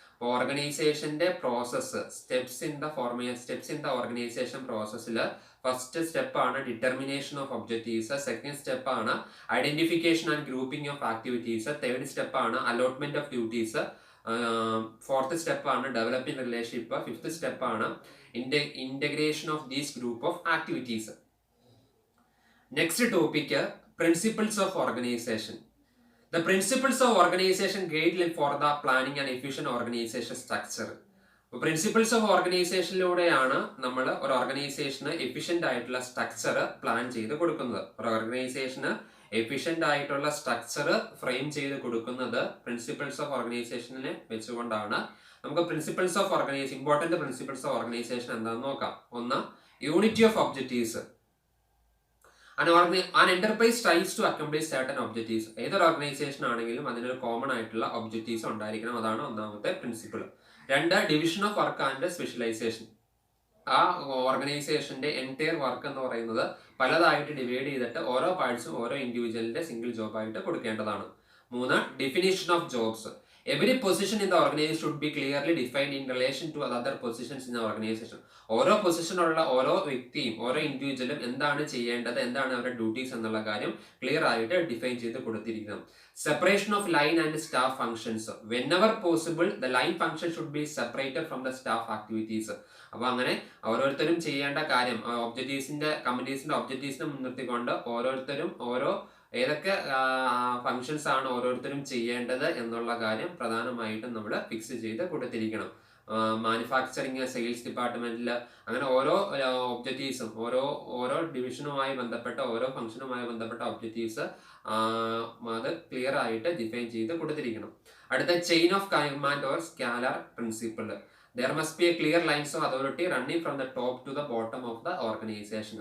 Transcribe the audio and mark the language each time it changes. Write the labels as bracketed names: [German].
[Malayalam] ഓർഗനൈസേഷന്റെ process, steps in the organisation പ്രോസസ്സിൽ first സ്റ്റെപ്പാണ് ഡിറ്റർമിനേഷൻ ഓഫ് ഒബ്ജക്റ്റീവ്സ്, സെക്കൻഡ് സ്റ്റെപ്പാണ് identification and grouping of activities, third സ്റ്റെപ്പാണ് allotment of duties, fourth സ്റ്റെപ്പാണ് developing relationship, fifth സ്റ്റെപ്പാണ് integration of these group of activities. Next topic principles of organisation. [English] The principles of organization guide for the planning and efficient organization structure. [Malayalam] Principles of ഓർഗനൈസേഷനിലൂടെയാണ് നമ്മൾ ഒരു ഓർഗനൈസേഷന് efficient ആയിട്ടുള്ള structure plan ചെയ്ത് കൊടുക്കുന്നത്. ഒരു ഓർഗനൈസേഷന് efficient ആയിട്ടുള്ള സ്ട്രക്ചർ ഫ്രെയിം ചെയ്ത് കൊടുക്കുന്നത് പ്രിൻസിപ്പിൾസ് ഓഫ് ഓർഗനൈസേഷനെ വെച്ചുകൊണ്ടാണ്. നമുക്ക് ഇമ്പോർട്ടന്റ് പ്രിൻസിപ്പിൾസ് ഓഫ് ഓർഗനൈസേഷൻ എന്താണെന്ന് നോക്കാം. ഒന്ന്, unity of objectives. [English] An enterprise tries to accomplish certain objectives. [Malayalam] ഏതൊരു ഓർഗനൈസേഷൻ ആണെങ്കിലും അതിനൊരു കോമൺ ആയിട്ടുള്ള ഒബ്ജക്റ്റീവ്സ് ഉണ്ടായിരിക്കണം. അതാണ് ഒന്നാമത്തെ പ്രിൻസിപ്പിൾ. രണ്ട്, division of work and specialisation. ആ ഓർഗനൈസേഷന്റെ എൻറ്റയർ വർക്ക് എന്ന് പറയുന്നത് പലതായിട്ട് ഡിവൈഡ് ചെയ്തിട്ട് ഓരോ പാർട്സും ഓരോ ഇൻഡിവിജ്വലിന്റെ സിംഗിൾ ജോബായിട്ട് കൊടുക്കേണ്ടതാണ്. മൂന്ന്, definition of jobs. [English] Every position in the organization should be clearly defined in relation to other positions in the organization. [Malayalam] ഓരോ പൊസിഷനുള്ള ഓരോ വ്യക്തിയും ഓരോ ഇൻഡിവിജ്വലും എന്താണ് ചെയ്യേണ്ടത്, എന്താണ് അവരുടെ ഡ്യൂട്ടീസ് എന്നുള്ള കാര്യം ക്ലിയർ ആയിട്ട് ഡിഫൈൻ ചെയ്ത് കൊടുത്തിരിക്കണം. [English] Separation of line and staff functions. Whenever possible the line function should be separated from the staff activities. [Malayalam] അപ്പൊ അങ്ങനെ ഓരോരുത്തരും ചെയ്യേണ്ട കാര്യം കമ്മിറ്റീസിന്റെ ഒബ്ജക്റ്റീവ്സിനെ മുൻനിർത്തിക്കൊണ്ട് ഓരോരുത്തരും ഏതൊക്കെ ഫങ്ഷൻസ് ആണ് ഓരോരുത്തരും ചെയ്യേണ്ടത് എന്നുള്ള കാര്യം പ്രധാനമായിട്ടും നമ്മൾ ഫിക്സ് ചെയ്ത് കൊടുത്തിരിക്കണം. മാനുഫാക്ചറിങ്, സെയിൽസ് ഡിപ്പാർട്ട്മെന്റിൽ അങ്ങനെ ഓരോ ഒബ്ജക്റ്റീവ്സും ഓരോ ഡിവിഷനുമായി ബന്ധപ്പെട്ട ഓരോ ഫംഗ്ഷനുമായി ബന്ധപ്പെട്ട ഒബ്ജക്റ്റീവ്സ് അത് ക്ലിയർ ആയിട്ട് ഡിഫൈൻ ചെയ്ത് കൊടുത്തിരിക്കണം. അടുത്ത, chain of command or scalar principle. [English] There must be a clear lines of authority running from the top to the bottom of the organization.